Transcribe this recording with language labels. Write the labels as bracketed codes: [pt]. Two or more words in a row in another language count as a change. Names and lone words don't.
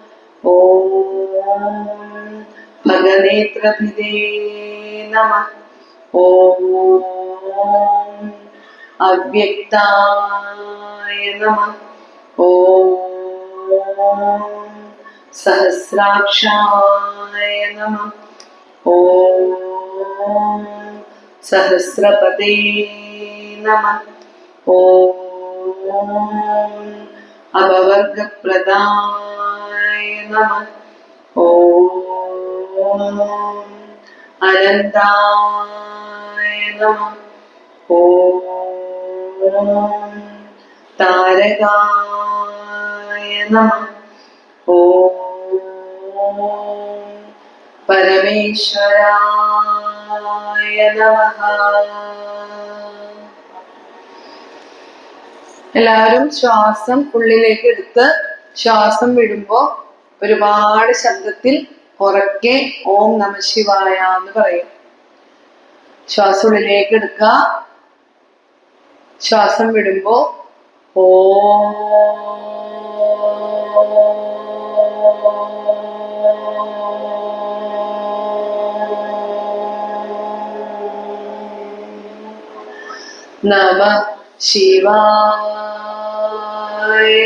[sa] ഓം ഭഗനേത്രഭിദേ നമഃ. ഓം അവ്യക്തായ നമഃ. ഓം സഹസ്രാക്ഷായ നമഃ. ഓം सहस्रपदे नमः। ॐ अभवर्गप्रदाय नमः। ॐ अनन्ताय नमः। ॐ तारकाय नमः। ॐ परमेश्वराय नमः। [ml] എല്ലാവരും ശ്വാസം ഉള്ളിലേക്ക് എടുത്ത് ശ്വാസം വിടുമ്പോ ഒരുപാട് ശബ്ദത്തിൽ ഉറക്കെ [sa] ഓം നമ ശിവായ [ml] എന്ന് പറയും. ശ്വാസം ഉള്ളിലേക്ക് എടുക്കുക, ശ്വാസം വിടുമ്പോ [sa] ഓം നമ ശിവായ.